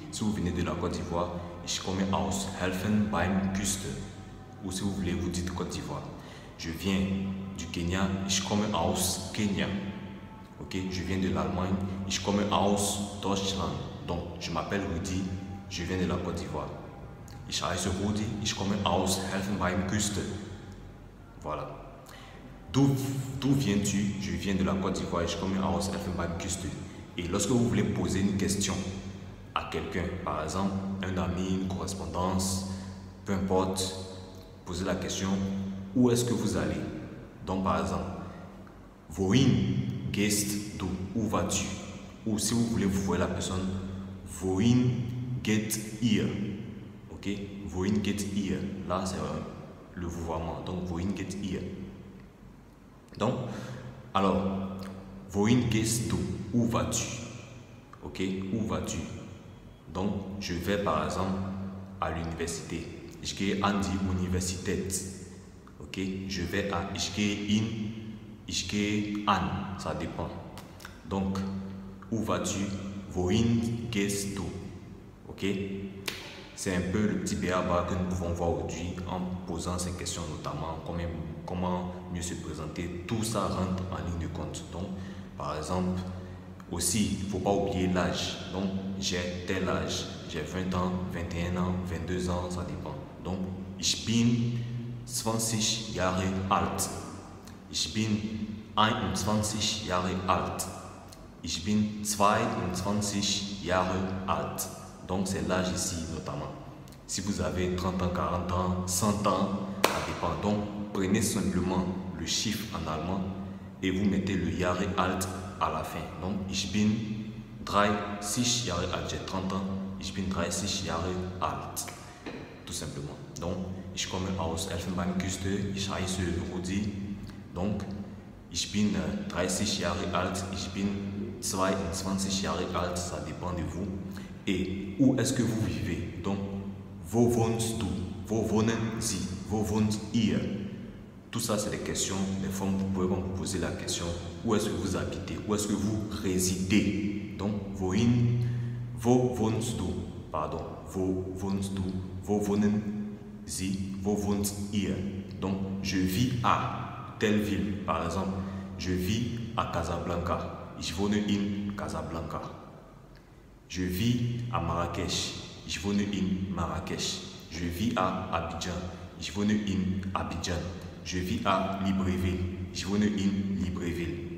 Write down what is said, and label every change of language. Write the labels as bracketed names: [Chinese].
[French] Si vous venez de la Côte d'Ivoire, [German] ich komme aus Elfenbeinküste. [French] Ou si vous voulez, vous dites Côte d'Ivoire. Je viens du Kenya, [German] ich komme aus Kenya. [French] Ok, je viens de l'Allemagne, [German] ich komme aus Deutschland. [French] Donc je m'appelle Rudy. Je viens de la Côte d'Ivoire. [German] Ich heiße Rudi, ich komme aus Elfenbeinküste. [French] Voilà. D'où viens-tu? Je viens de la Côte d'Ivoire, [German] ich komme aus Elfenbeinküste. [French] Et lorsque vous voulez poser une question à quelqu'un, par exemple, un ami, une correspondance, peu importe, posez la question, où est-ce que vous allez? Donc, par exemple, [German] wohin gehst du? [French] Où vas-tu? Ou si vous voulez, vous voyez la personne, [German] wohin geht ihr? [French] Ok, [German] wohin geht ihr? [French] Là, c'est le vouvoiement. Donc, wohin geht ihr? Donc, alors, [German] wohin gehst du? [French] Où vas-tu? Ok, où vas-tu? Donc, je vais par exemple à l'université. [German] Ich gehe an die Universität. [French] Ok, je vais à, [German] ich gehe in, ich gehe an. [French] Ça dépend. Donc, où vas-tu? [German] Wohin gehst du? [French] Ok, c'est un peu le petit béaba que nous pouvons voir aujourd'hui en posant ces questions, notamment comment mieux se présenter. Tout ça rentre en ligne de compte. Donc, par exemple, aussi, il ne faut pas oublier l'âge. Donc, j'ai tel âge, j'ai 20 ans, 21 ans, 22 ans, ça dépend. [German] Donc, ich bin 20 Jahre alt. Ich bin 21 Jahre alt. Ich bin 22 Jahre alt. [French] Donc c'est l'âge ici notamment. Si vous avez 30 ans, 40 ans, 100 ans, ça dépend. Donc prenez simplement le chiffre en allemand et vous mettez le Jahre alt à la fin. [German] Donc ich bin 30 Jahre alt, [French] j'ai 30 ans, [German] ich bin 30 Jahre alt. [French] Tout simplement. [German] Donc ich komme aus Elfenbeinküste, ich heiße Rudi. Donc ich bin 30 Jahre alt, ich bin 22 Jahre alt, [French] ça dépend de vous. Et où est-ce que vous vivez? Donc, [German] wo wohnst du? Wo wohnen Sie? Wo wohnt ihr? [French] Tout ça, c'est des questions, des formes, vous pouvez vous poser la question, où est-ce que vous habitez? Où est-ce que vous résidez? [German] Donc, wo wohnst du? Pardon, wo wohnst du? Wo wohnen Sie? Wo wohnt ihr? [French] Donc, je vis à telle ville. Par exemple, je vis à Casablanca. [German] Ich wohne in Casablanca. [French] Je vis à Marrakech. [German] Ich wohne in Marrakech. [French] Je vis à Abidjan. [German] Ich wohne in Abidjan. [French] Je vis à Libreville. [German] Ich wohne in Libreville.